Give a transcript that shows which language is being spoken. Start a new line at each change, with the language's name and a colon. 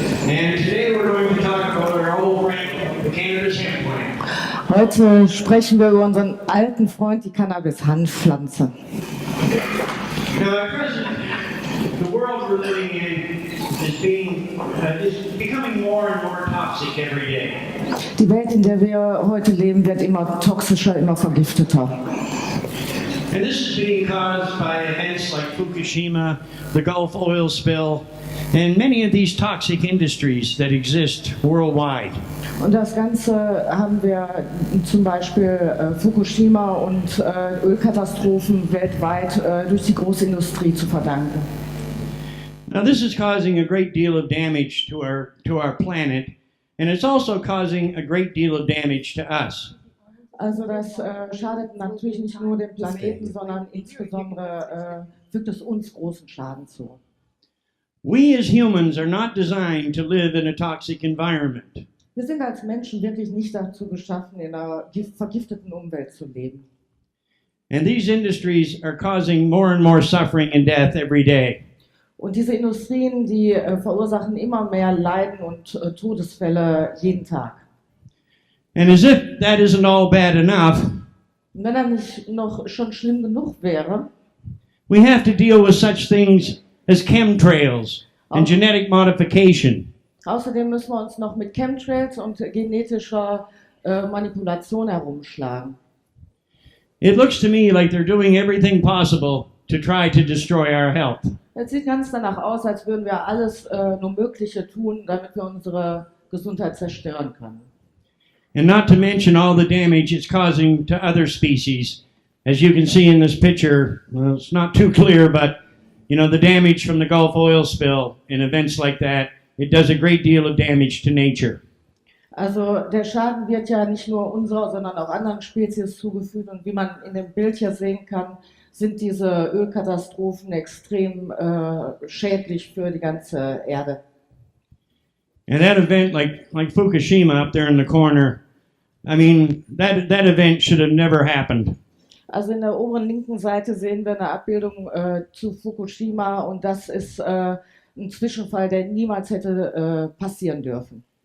English: And today we're going to talk about our old friend, the cannabis hemp plant.
German: Heute sprechen wir über unseren alten Freund, die Cannabis-Hanfpflanze.
English: Now, at present, the world we're living in is becoming more and more toxic every day.
German: Die Welt, in der wir heute leben, wird immer toxischer, immer vergifteter.
English: And this is being caused by events like Fukushima, the Gulf oil spill, and many of these toxic industries that exist worldwide.
German: Und das Ganze haben wir zum Beispiel Fukushima und Ölkatastrophen weltweit durch die Großindustrie zu verdanken.
English: Now this is causing a great deal of damage to our planet, and it's also causing a great deal of damage to us.
German: Also das schadet natürlich nicht nur dem Planeten, sondern insbesondere fügt es uns großen Schaden zu.
English: We as humans are not designed to live in a toxic environment.
German: Wir sind als Menschen wirklich nicht dazu geschaffen, in einer vergifteten Umwelt zu leben.
English: And these industries are causing more and more suffering and death every day.
German: Und diese Industrien, die verursachen immer mehr Leiden und Todesfälle jeden Tag.
English: And as if that isn't all bad enough,
German: Und wenn er nicht noch schon schlimm genug wäre,
English: we have to deal with such things as chemtrails and genetic modification.
German: Außerdem müssen wir uns noch mit Chemtrails und genetischer Manipulation herumschlagen.
English: It looks to me like they're doing everything possible to try to destroy our health.
German: Es sieht ganz danach aus, als würden wir alles nur Mögliche tun, damit wir unsere Gesundheit zerstören können.
English: And not to mention all the damage it's causing to other species. As you can see in this picture, well, it's not too clear, but you know, the damage from the Gulf oil spill and events like that, it does a great deal of damage to nature.
German: Also der Schaden wird ja nicht nur unserer, sondern auch anderen Spezies zugefügt. Und wie man in dem Bild hier sehen kann, sind diese Ölkatastrophen extrem schädlich für die ganze Erde.
English: And that event, like Fukushima up there in the corner, I mean, that event should have never happened.
German: Also in der oberen linken Seite sehen wir eine Abbildung zu Fukushima und das ist ein Zwischenfall, der niemals hätte passieren dürfen.